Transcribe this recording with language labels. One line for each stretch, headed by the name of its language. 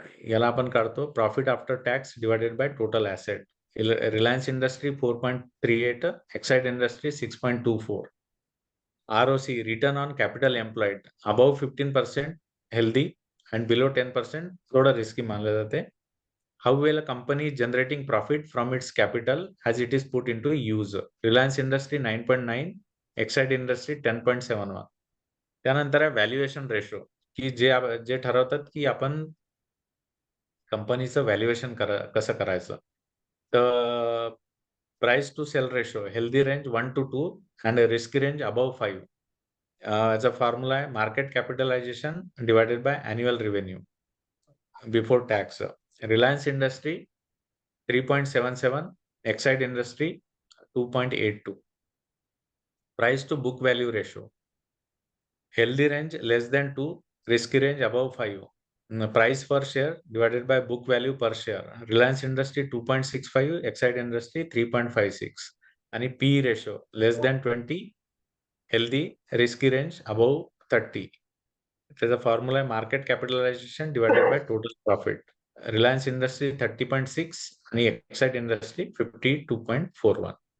Marathi: याला आपण काढतो profit after tax divided by total asset. Reliance industry 4.38, Exide industry 6.24. ROC return on capital employed above 15% healthy and below 10% थोडा risky मानलं जाते.
English: How well a company is generating profit from its capital as it is put into use. Reliance Industry 9.9, Exide Industry 10.71.
Marathi: त्यानंतर आहे valuation ratio, की जे ठरवतात की आपण कंपनीचं व्हॅल्युएशन कसं करायचं.
English: तर price to sell ratio healthy range 1 to 2 and risky range above 5.
Marathi: याचा फॉर्म्युला आहे market capitalisation divided by annual revenue before tax. Reliance industry 3.77, Exide industry 2.82.
English: Price to book value ratio healthy range less than 2, risky range above 5. Price per share divided by book value per share. Reliance industry 2.65, Exide industry 3.56. आणि P ratio less than 20, healthy, risky range above 30.
Marathi: त्याचा formula आहे market capitalisation divided by total profit. Reliance industry 30.6 आणि Exide industry 52.41.